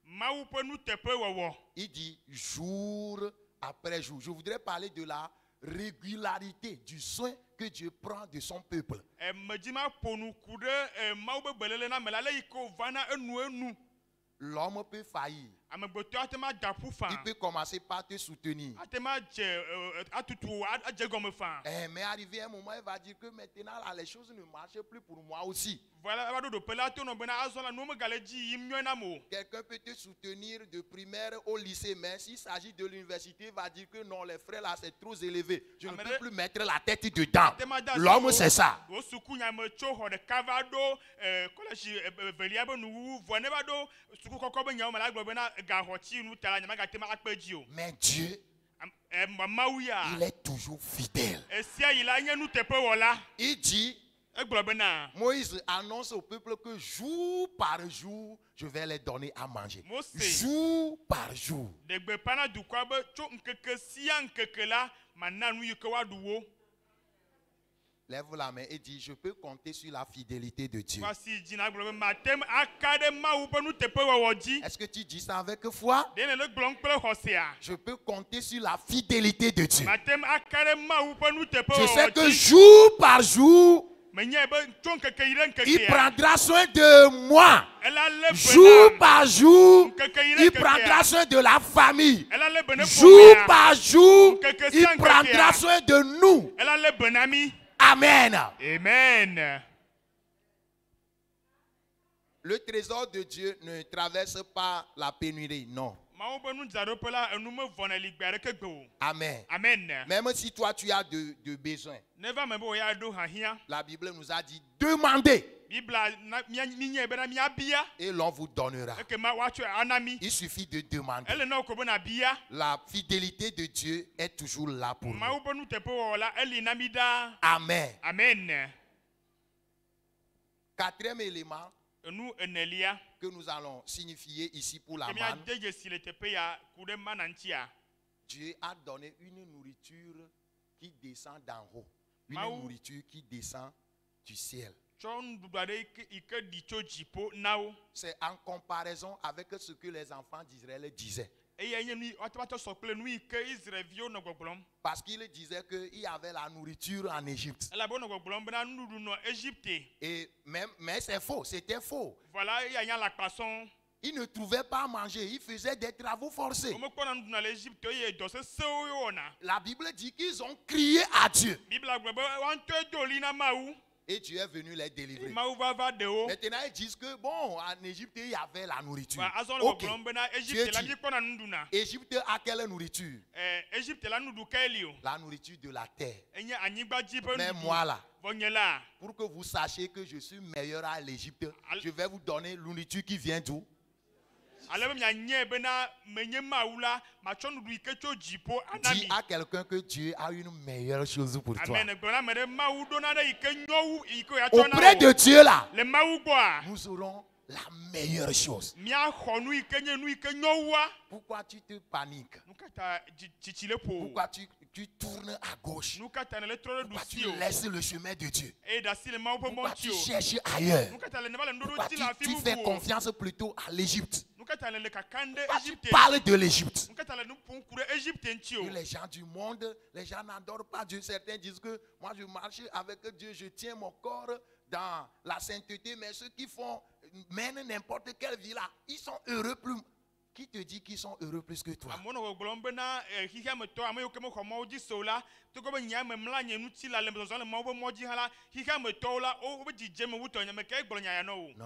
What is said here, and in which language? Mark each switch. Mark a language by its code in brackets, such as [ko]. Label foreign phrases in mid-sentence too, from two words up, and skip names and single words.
[fr] Il dit jour après jour. Je voudrais parler de la régularité du soin que Dieu prend de son peuple. L'homme peut faillir. [ee] amegbetɔ atema da ƒu [fr] Il [ee] fa [fr] peut commencer par te soutenir. [ee] atema dze atutu adze gɔme fa [fr] Mais arrivé à un moment, il va dire que maintenant, là, les choses ne marchent plus pour moi aussi. [ee] voilà eva ɖo ɖoƒe la to nɔ bena azɔ la nuwo megale dzi yim nyɔe nam o [fr] Quelqu'un peut te soutenir de primaire au lycée, mais s'il s'agit de l'université, il va dire que non, les frais là, c'est trop élevé. Je ne peux plus mettre la tête dedans. L'homme, c'est ça. [ee] wo suku nyame tso xɔ ɖeka va ɖo kɔlɛsi evelia be nuwuwu vɔ ne va ɖo suku kɔkɔ be nyawo me la gblɔ bena gaxɔtsi nu ta la nyama gate ma akpe dzi o [fr] Mais Dieu, [ee] mawu ya [fr] il est toujours fidèle. [ee] esia yi la nye nuteƒewɔla [fr] Il dit, [ee] egblɔ bena [fr] Moïse annonce au peuple que jour par jour, je vais les donner à manger. [ee] Mose. [fr] Jour par jour. [ee] ɖe gbeƒã na dukɔa be tso ŋkeke sia ŋkeke la mana nu yi ke woaɖu wo [fr] Lève la main et dit, je peux compter sur la fidélité de Dieu. [ee] wasi dzina gblɔ be matem aka ɖe mawu ƒe nuteƒewɔwɔ dzi [fr] Est-ce que tu dis ça avec foi? [ee] ɖe ne le gblɔm kple xɔsea [fr] Je peux compter sur la fidélité de Dieu. [ee] matem aka ɖe mawu ƒe [fr] Je sais [ee] nuteƒewɔwɔ [fr] que [ee] dzi [fr] jour par jour, [ee] menye be tso ŋkeke yi ɖe [fr] il [ee] ŋkekea [fr] prendra soin de moi. [ee] ela lé [fr] Jour [ee] be [fr] par jour, [ee] ŋkeke yi ɖe [fr] il prendra [ee] ŋkekea [fr] soin de la famille. [ee] ela lé be ne [fr] Jour [ee] ƒomea [fr] par jour, [ee] Nkeke [fr] il [ee] sia [fr] prendra [ee] nkekea. [fr] soin de nous. [ee] ela lé be na mi [fr] Amen. [ee] amen [fr] Le trésor de Dieu ne traverse pas la pénurie, non. [ee] mawu be nudzraɖoƒe la enu me vɔna li gbe aɖeke gbe o [fr] Amen. [ee] amen [fr] Même si toi tu as de besoins, [ee] ne va me be wo ya ɖo hiahiã [fr] la Bible nous a dit demandez [ee] bibla minyae bena miabia [fr] et l'on vous donnera. [ee] ekema woatsɔe ana mi [fr] Il suffit de demander. [ee] ele na wo ko bena bia [fr] La fidélité de Dieu est toujours là pour nous. [ee] mawu be nuteƒewɔwɔ la eli na mi ɖaa [fr] Amen. [ee] amen [fr] Quatrième élément [ee] enu enelia [fr] que nous allons signifier ici pour la [ee] ke [fr] manne. [ee] miade dzesi le teƒe ya ku ɖe mana ŋutia [fr] Dieu a donné une nourriture qui descend d'en haut. Une [ee] Maou. [fr] nourriture qui descend du ciel. [ee] tsɔ nuɖuɖu aɖe yi ke ɖi tso dziƒo na wo [fr] C'est en comparaison avec ce que les enfants d'Israël disaient. [ee] eye nye nu woatsɔ sɔ kple nu yi ke Israelviwo nɔ gbɔgblɔm [fr] Parce qu'il disait qu'il y avait la nourriture en Égypte. [ee] elabe wonɔ gbɔgblɔm bena nuɖuɖu nɔ Égypte [fr] Mais c'est faux, c'était faux. [ee] voilà eya nya le akpa sɔŋ [fr] Ils ne trouvaient pas à manger, ils faisaient des travaux forcés. [ee] womekpɔna nuɖuna le Égypte eye dɔ sesẽwo ye wɔna [fr] La Bible dit qu'ils ont crié à Dieu. [ee] bibla gblɔ be woantɔe do li na mawu [fr] Et Dieu est venu les délivrer. [ee] mawu va ɖe wo [fr] Maintenant, ils disent que, bon, en Égypte, il y avait la nourriture. [ee] va azɔ le [fr] Ok. [ee] gbɔgblɔm bena [fr] Dieu [ee] Égypte la [fr] dit, [ee] mikpɔna nuɖuna [fr] Égypte a quelle nourriture? [ee] Égypte la nuɖu ke li o [fr] La nourriture de la terre. [ee] enye anyigba dzi ƒe [fr] Mais [ee] nuɖu [fr] moi là, [ee] vɔ nye la [fr] pour que vous sachiez que je suis meilleur à l'Égypte, [ee] Al- [fr] je vais vous donner la nourriture qui vient d'où? [ee] ale be mianyae bena menye mawu la matsɔ nuɖu yi ke tso dziƒo ana [fr] Dis [ee] mi [fr] à quelqu'un que Dieu a une meilleure chose pour toi. [ee] amen gblɔ na ame ɖe mawu ɖona ɖe yi ke nyɔ wu yi ke yatsɔ na [fr] Auprès de [ee] wo [fr] Dieu là, [ee] le mawu gbɔa [fr] nous aurons la meilleure chose. [ee] míaxɔ nu yi ke nye nu yi ke nyɔ wua [fr] Pourquoi tu te paniques? [ee] nu ka ta tsitsi le ƒo o [fr] Pourquoi tu tournes à gauche? [ee] nu ka ta ne le trɔ ɖe [fr] Pourquoi [ee] ɖusi [fr] tu [ee] o [fr] laisses le chemin de Dieu? [ee] eye ɖe asi le mawu ƒe [fr] Pourquoi [ee] mɔ [fr] tu [ee] ŋuti o [fr] cherches ailleurs? [ee] nu ka ta le ne va le [fr] Pourquoi [ee] nuɖoɖo dzi le afi [fr] tu fais [ee] bubu o [fr] confiance plutôt à l'Égypte? [ee] nu ka ta le kakam ɖe [fr] Pourquoi tu [ee] Égypte [fr] parles de l'Égypte? [ee] nu ka ta le nu ƒom ku ɖe Égypte ŋuti o [fr] Que les gens du monde, les gens n'adorent pas Dieu. Certains disent que moi je marche avec Dieu, je tiens mon corps dans la sainteté, mais ceux qui mènent n'importe quelle vie là, ils sont heureux plus. Qui te dit qu'ils sont heureux plus que toi? [ee] amewo nɔ gbɔgblɔm bena xixia me tɔ ame yiwo ke mexɔ mɔwo dzi se o la togbɔ be nye ame mla nye ŋuti la le zɔzɔm le mɔwo ƒe mɔ dzi hã la xixia me tɔwo la wobe dzidzeme wutɔ nye me ke egblɔ nya ya nɔ o